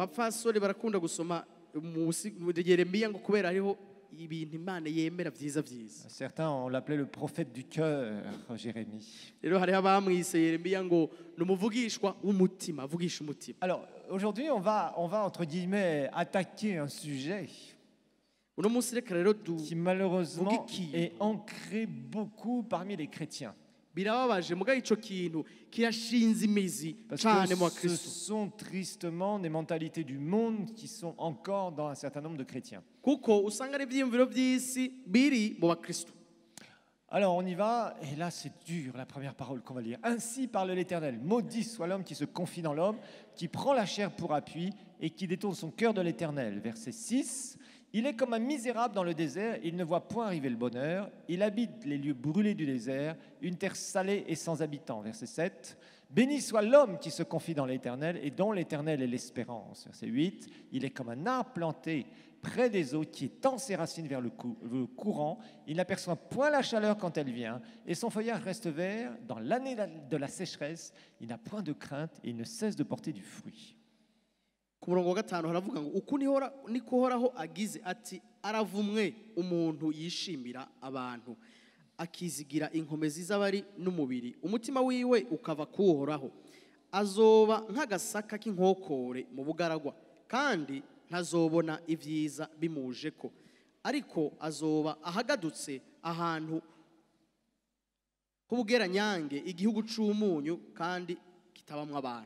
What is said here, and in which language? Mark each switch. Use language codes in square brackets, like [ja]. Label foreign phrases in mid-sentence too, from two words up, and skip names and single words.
[rn] rero ngo abapfasoni barakunda gusoma mu Yeremiya ngo kubera hariho ibintu imana yemera byiza byiza. [fr] Certains, on l'appelait le prophète du cœur, Jérémie. [rn] Rero hariho abamwise Yeremiya ngo ni umuvugishwa w'umutima, avugisha umutima. [fr] Alors, aujourd'hui, on va, entre guillemets, attaquer un sujet [rn] Uno munsi reka rero [fr] qui, malheureusement, [rn] Vugiki. [fr] est ancré beaucoup parmi les chrétiens. [rn] birababaje mugabo ico kintu kirashinze imizi [fr] Parce [rn] cyane mu [fr] que ce [rn] bakristo [fr] sont tristement des mentalités du monde qui sont encore dans un certain nombre de chrétiens. [rn] kuko usanga ari ibyiyumviro by'isi biri mu bakristo. [fr] Alors on y va, et là c'est dur la première parole qu'on va lire. Ainsi parle l'Éternel, maudit soit l'homme qui se confie dans l'homme, qui prend la chair pour appui et qui détourne son cœur de l'Éternel. Verset 6, il est comme un misérable dans le désert, il ne voit point arriver le bonheur, il habite les lieux brûlés du désert, une terre salée et sans habitants. Verset 7, béni soit l'homme qui se confie dans l'Éternel et dont l'Éternel est l'espérance. Verset 8, il est comme un arbre planté près des eaux qui étend ses racines vers le courant, il n'aperçoit point la chaleur quand elle vient, et son feuillage reste vert. Dans l'année de la sécheresse, il n'a point de crainte et il ne cesse de porter du fruit. [rn] Ku murongo wa gatanu haravuga ngo uku niko uhoraho agize ati aravumwe umuntu yishimira abantu akizigira inkomezi z'abari n'umubiri umutima wiwe ukava kuhoraho azoba nk'agasaka k'inkokore mu bugaragwa kandi ntazobona ibyiza bimuje ko ariko azoba ahagadutse ahantu h'ubugeranyange igihugu c'umunyu kandi kitabamwe abantu.